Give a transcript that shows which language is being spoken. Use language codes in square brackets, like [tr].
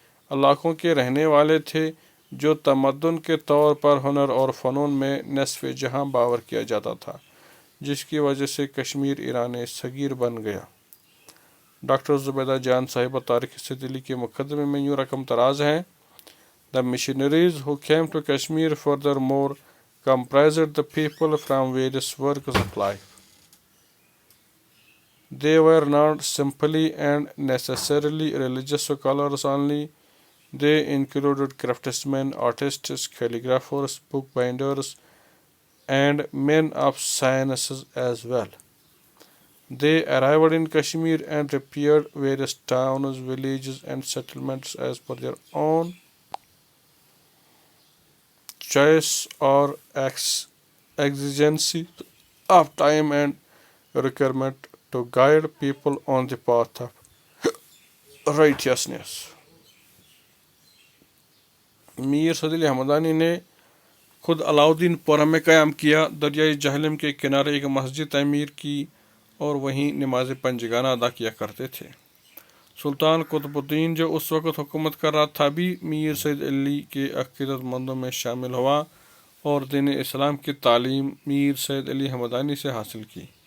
[ur] علاقوں کے رہنے والے تھے، جو تمدن کے طور پر ہنر اور فنون میں نصف جہاں باور کیا جاتا تھا، جس کی وجہ سے کشمیر ایران صغیر بن گیا۔ ڈاکٹر زبیدہ جان صاحبہ تاریخ سے دلی کے مقدمے میں یوں رقم تراز ہیں: [en] The missionaries who came to Kashmir furthermore comprised the people from various walks of life. They were not simply and necessarily religious scholars only. They included craftsmen, artists, calligraphers, bookbinders, and men of sciences as well. They arrived in Kashmir and repaired various towns, villages, and settlements as per their own choice or exigency of time and requirement to guide people on the path of righteousness. [ur] میر صدی علی حمدانی نے خود علاؤدین پورہ میں قیام کیا، دریائے جہلم کے کنارے ایک مسجد تعمیر کی اور وہیں نماز پنجگانہ ادا کیا کرتے تھے۔ سلطان قطب الدین جو اس وقت حکومت کر رہا تھا بھی میر سید علی کے عقیدت مندوں میں شامل ہوا اور دین اسلام کی تعلیم میر سید علی حمدانی سے حاصل کی۔